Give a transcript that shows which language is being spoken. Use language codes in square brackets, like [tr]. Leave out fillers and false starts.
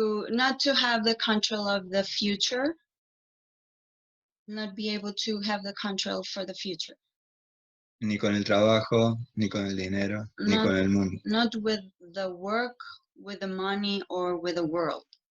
[en] not to have the control of the future, not be able to have the control for the future. [es] Ni con el trabajo, ni con el dinero, ni con el mundo. [en] Not with the work, with the money, or with the world.